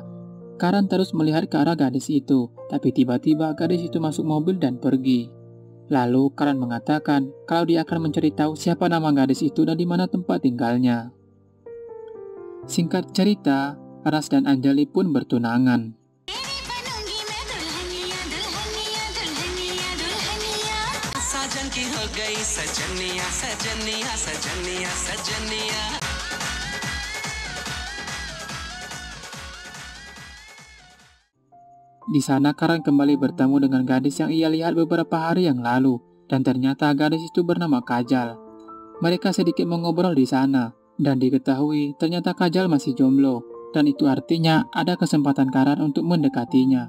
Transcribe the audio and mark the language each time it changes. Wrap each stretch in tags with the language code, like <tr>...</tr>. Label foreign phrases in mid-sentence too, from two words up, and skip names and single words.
<id>Karan terus melihat ke arah gadis itu, tapi tiba-tiba gadis itu masuk mobil dan pergi. Lalu Karan mengatakan kalau dia akan mencari tahu siapa nama gadis itu dan di mana tempat tinggalnya. Singkat cerita, Ras dan Anjali pun bertunangan.</id> <hi>साजन की हो गई सजनिया सजनिया सजनिया सजनिया.</hi> <id>Di sana Karan kembali bertemu dengan gadis yang ia lihat beberapa hari yang lalu, dan ternyata gadis itu bernama Kajal. Mereka sedikit mengobrol di sana, dan diketahui ternyata Kajal masih jomblo, dan itu artinya ada kesempatan Karan untuk mendekatinya.</id>